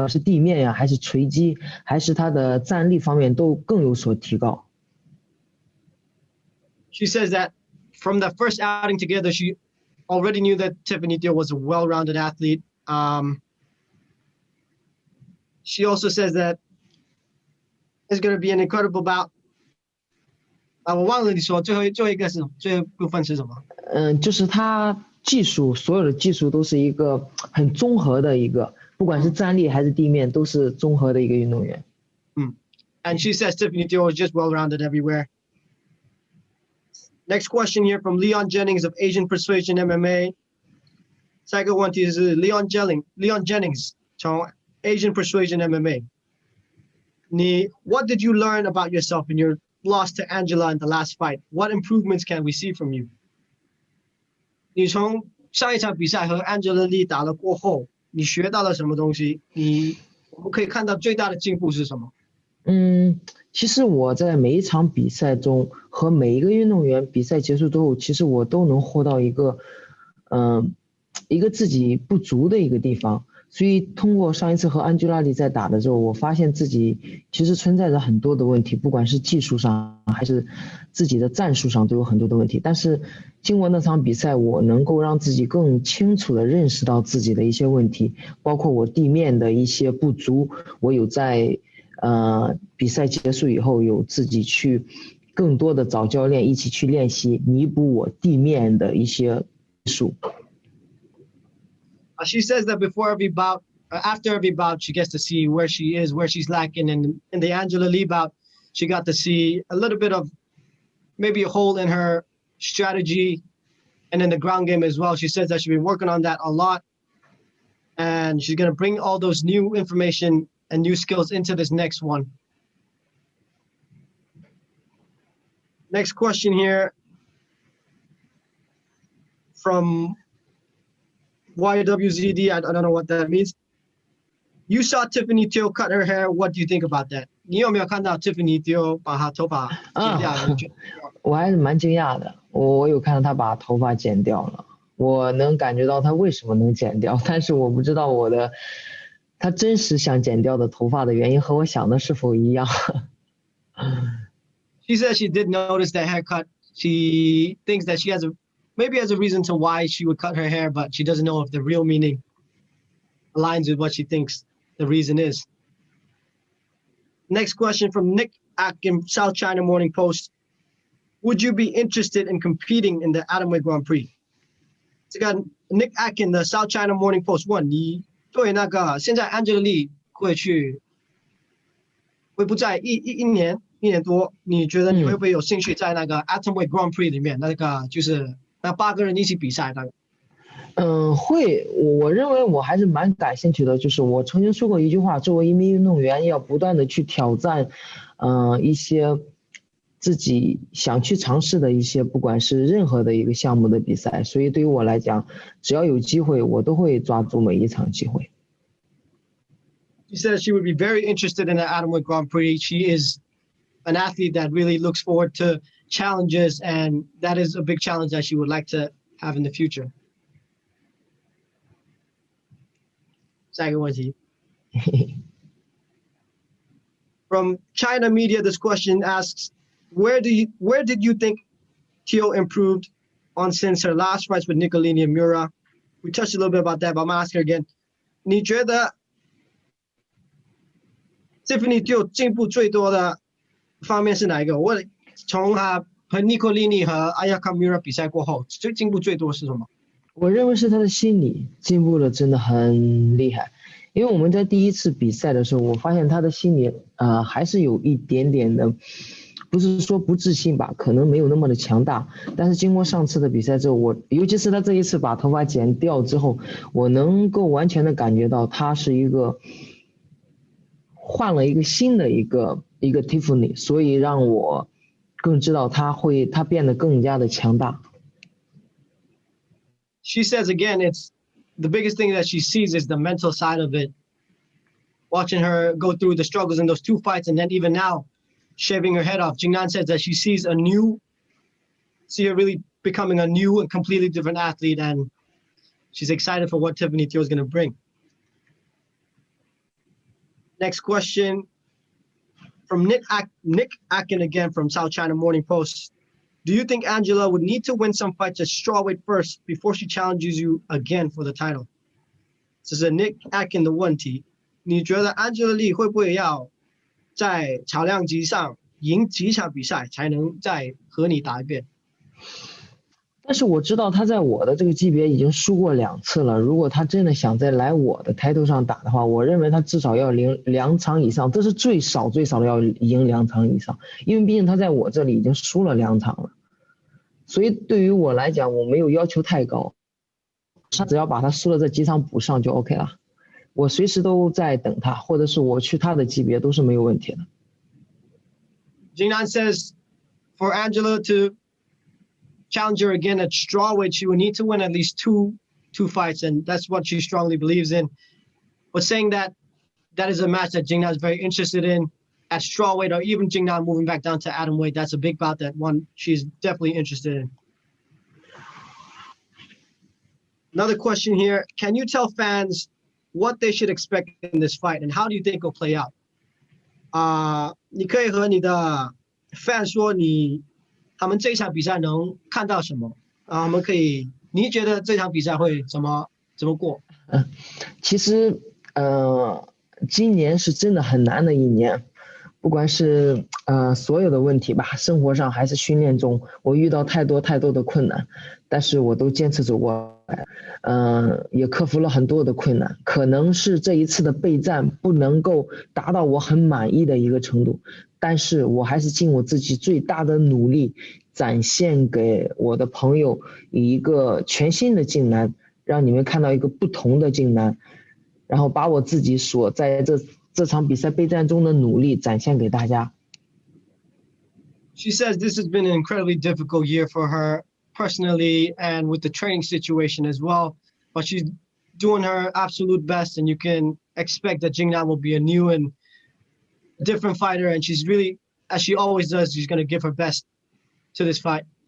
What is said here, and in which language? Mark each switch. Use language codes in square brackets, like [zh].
[zh] 管是地面呀，还是锤击，还是她的站立方面都更有所提高。 [en] She says that from the first outing together, she already knew that Tiffany Teo was a well-rounded athlete. She also says that it's going to be an incredible bout. [zh] 我忘了你说最后一个是最后部分是什么？就是她技术，所有的技术都是一个很综合的一个，不管是站立还是地面，都是综合的一个运动员。 [en] And she says Tiffany Teo is just well-rounded everywhere. Next question here from Leon Jennings of Asian Persuasion MMA. [zh] 下一个问题是 Leon Jennings 从 Asian Persuasion MMA. [en] What did you learn about yourself in your loss to Angela in the last fight? What improvements can we see from you? [zh] 你从上一场比赛和 Angela Lee 打了过后，你学到了什么东西？我们可以看到最大的进步是什么？其实我在每一场比赛中和每一个运动员比赛结束之后，其实我都能获到一个自己不足的一个地方。所以通过上一次和安吉拉里在打的时候，我发现自己其实存在着很多的问题，不管是技术上还是自己的战术上都有很多的问题。但是经过那场比赛，我能够让自己更清楚地认识到自己的一些问题，包括我地面的一些不足，我有在比赛结束以后有自己去更多的找教练一起去练习，弥补我地面的一些技术。 [en] She says that before every bout, after every bout, she gets to see where she is, where she's lacking. And in the Angela Lee bout, she got to see a little bit of maybe a hole in her strategy and in the ground game as well. She says that she's been working on that a lot. And she's going to bring all those new information and new skills into this next one. Next question here from YWZD. I don't know what that means. You saw Tiffany Teo cut her hair. What do you think about that? [zh] 你有没有看到 Tiffany Teo 把她头发剪掉？我还是蛮惊讶的。我有看到她把头发剪掉了，我能感觉到她为什么能剪掉，但是我不知道她真实想剪掉的头发的原因和我想的是否一样。 [en] She says she did notice that haircut. She thinks that she maybe has a reason to why she would cut her hair, but she doesn't know if the real meaning aligns with what she thinks the reason is. Next question from Nick Atkin, South China Morning Post. Would you be interested in competing in the Atomweight Grand Prix? [zh] 这个 Nick Atkin 的 South China Morning Post 问你对那个现在 Angela Lee 会不在一年多，你觉得你会不会有兴趣在那个 Atomweight Grand Prix 里面那个就是那8个人一起比赛的？会，我认为我还是蛮感兴趣的。就是我曾经说过一句话，作为一名运动员，要不断的去挑战，一些自己想去尝试的一些，不管是任何的一个项目的比赛。所以对于我来讲，只要有机会，我都会抓住每一场机会。 [en] She said she would be very interested in the Atomweight Grand Prix. She is an athlete that really looks forward to challenges, and that is a big challenge that she would like to have in the future. [zh] 下一个问题 [en] From China Media, this question asks, where did you think Teo improved on since her last fights with Nicolini and Miura? We touched a little bit about that, but I'm gonna ask her again. [zh] 你觉得 Tiffany Teo 进步最多的方面是哪一个？我从她和 Nicolini 和 Ayaka Miura 比赛过后，进步最多是什么？我认为是他的心理进步了，真的很厉害。因为我们在第一次比赛的时候，我发现他的心理还是有一点点的，不是说不自信吧，可能没有那么的强大。但是经过上次的比赛之后，尤其是他这一次把头发剪掉之后，我能够完全的感觉到他是一个换了一个新的一个 Tiffany， 所以让我更知道他变得更加的强大。 [en] She says again, it's the biggest thing that she sees is the mental side of it. Watching her go through the struggles in those 2 fights, and then even now, shaving her head off. Jing Nan says that she sees her really becoming a new and completely different athlete, and she's excited for what Tiffany Teo is going to bring. Next question from Nick Akin again from South China Morning Post. Do you think Angela would need to win some fights at strawweight first before she challenges you again for the title? [zh] 这是 Nick Akin 的问题。你觉得 Angela Lee 会不会要在草量级上赢几场比赛才能再和你打一遍？但是我知道他在我的这个级别已经输过2次了。如果他真的想再来我的抬头上打的话，我认为他至少要赢2场以上，这是最少的要赢2场以上，因为毕竟他在我这里已经输了2场了。所以对于我来讲，我没有要求太高，他只要把他输了这几场补上就 OK 了。我随时都在等他，或者是我去他的级别都是没有问题的。 [en] Jing Nan says for Angela to challenge her again at strawweight, she would need to win at least two fights, and that's what she strongly believes in. But saying that is a match that Jing Nan is very interested in at strawweight, or even Jing Nan moving back down to atomweight. That's a big bout that one she's definitely interested in. Another question here: can you tell fans what they should expect in this fight, and how do you think it'll play out? [zh] 你可以和你的 fans 说他们这一场比赛能看到什么？我们可以，你觉得这场比赛会怎么过？其实今年是真的很难的一年，不管是所有的问题吧，生活上还是训练中，我遇到太多的困难，但是我都坚持走过来，也克服了很多的困难。可能是这一次的备战不能够达到我很满意的一个程度，但是我还是尽我自己最大的努力，展现给我的朋友一个全新的靖南，让你们看到一个不同的靖南，然后把我自己所在这场比赛备战中的努力展现给大家。 [en] She says this has been an incredibly difficult year for her personally and with the training situation as well, but she's doing her absolute best, and you can expect that Jing Nan will be a new and different fighter, and she's really, as she always does, she's going to give her best to this fight.